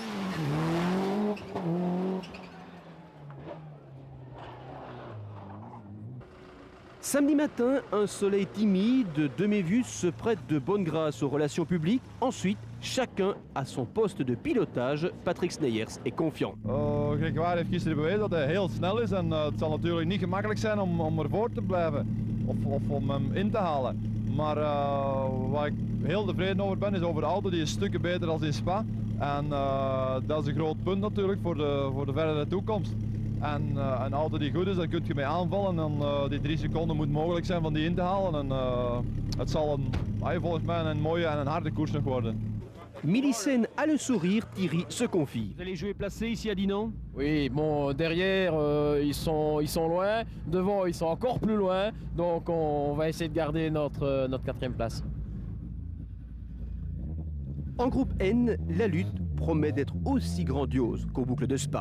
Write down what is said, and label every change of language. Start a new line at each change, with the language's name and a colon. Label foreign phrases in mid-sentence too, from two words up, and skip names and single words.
French: Samedi matin, un soleil timide, Demevius se prête de bonne grâce aux relations publiques. Ensuite, chacun a son poste de pilotage. Patrick Sneyers est confiant.
Dutch: Grégoire heeft gisteren bewezen dat hij heel snel is en het zal natuurlijk niet gemakkelijk zijn om ervoor te blijven of om hem in te halen. Maar waar ik heel tevreden over ben is over de auto, die is stukken beter dan in Spa. En dat is een groot punt natuurlijk voor de verdere toekomst. En een auto die goed is, daar kun je mee aanvallen en die 3 seconden moet mogelijk zijn van die in te halen. En het zal volgens mij een mooie en een harde koers nog worden.
French: Milicène a le sourire, Thierry se confie. Vous allez jouer placé ici à Dinan? Oui, bon, derrière, ils sont loin. Devant, ils sont encore plus loin. Donc, on va essayer de garder notre 4e place. En groupe N, la lutte promet d'être aussi grandiose qu'aux boucles de Spa.